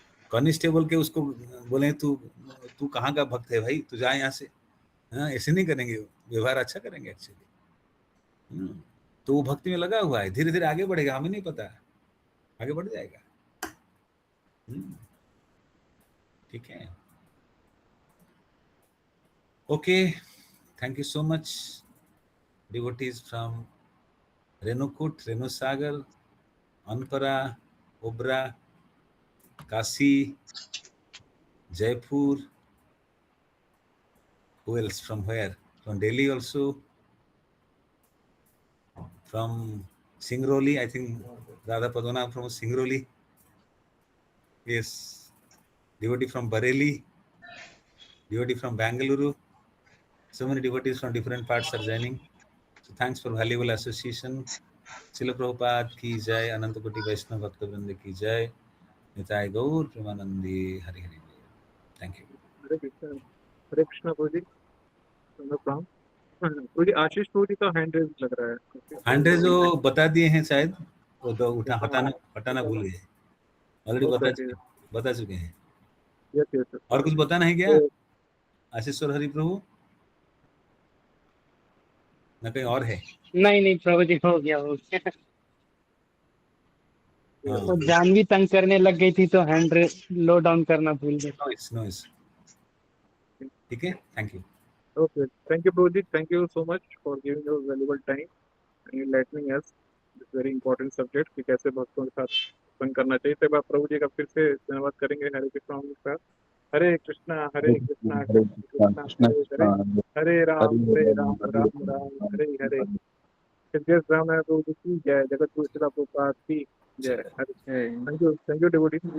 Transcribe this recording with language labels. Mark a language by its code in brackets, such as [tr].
[hi] Constable के उसको बोले तू कहाँ का भक्त है भाई, तू जा यहाँ से, हाँ, ऐसे नहीं करेंगे, व्यवहार अच्छा करेंगे एक्चुअली। तो वो भक्ति में लगा हुआ है, धीरे धीरे आगे बढ़ेगा, हमें नहीं पता, आगे बढ़ जाएगा। ठीक है, [en] Okay, thank you so much devotees from Renukut, Renusagar, Anpara, Obra, Kasi, Jaipur. Who else? From where? From Delhi also. From Singrauli, I think Radha Padwana from Singrauli. Yes. Devotee from Bareilly. Devotee from Bangalore. So many devotees from different parts are joining. So thanks for valuable association. [hi] शिल प्रभुपाद की जय, अनंत कोटि वैष्णव भक्त वृंद की जय, निताय गौर प्रेमानंदी, हरि हरि बोल। [en] Thank you. [hi] हरे कृष्णा प्रभु जी, प्रभु जी आशीष प्रभु जी का हैंड रेज लग रहा है। हैंड रेज जो बता दिए हैं शायद, वो तो हटाना भूल गए, ऑलरेडी बता चुके हैं। [en] Yes. [hi] और कुछ बताना है क्या आशीश्वर हरि प्रभु, ना कहीं और है? नहीं प्रभु जी, हो गया। हाँ। तो जानवी तंग करने लग गई थी तो हैंड लो डाउन करना भूल गए। [en] Noise. [hi] ठीक है, [en] Thank you. Okay, thank you Prabhu ji, thank you so much for giving your valuable time and enlightening us this very important subject [hi] कि कैसे भक्तों के साथ संग करना चाहिए। तो प्रभु जी का फिर से धन्यवाद करेंगे हरे कृष्णा के साथ। हरे कृष्णा कृष्णा कृष्णा हरे राम राम राम हरे हरे। प्रभु जी की जय, जगत गुरु शिला प्रभुपाद की जय। [en] Thank you devotee.